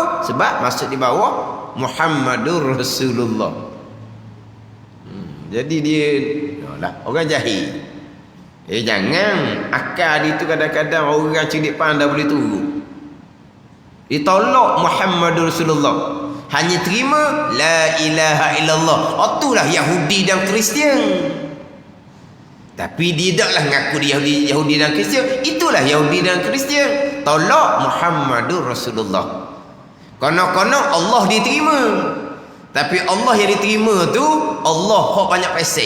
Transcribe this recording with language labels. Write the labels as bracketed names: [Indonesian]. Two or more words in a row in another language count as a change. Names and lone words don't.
[Malay] Sebab masuk di bawah [Arabic] Muhammadur Rasulullah. [Malay] Jadi dia lah orang jahil. Jangan akal dia tu kadang-kadang orang cerdik pandai boleh turun. [Arabic] Ditolak Muhammadur Rasulullah. [Malay] Hanya terima [Arabic] la ilaha illallah. [Malay] Itulah Yahudi dan Kristian. Tapi dia taklah ngaku dia Yahudi dan Kristian. Itulah Yahudi dan Kristian. Tolak [Arabic] Muhammadur Rasulullah. [Malay] Konon-konon Allah diterima. Tapi Allah yang diterima tu Allah hok banyak pasal.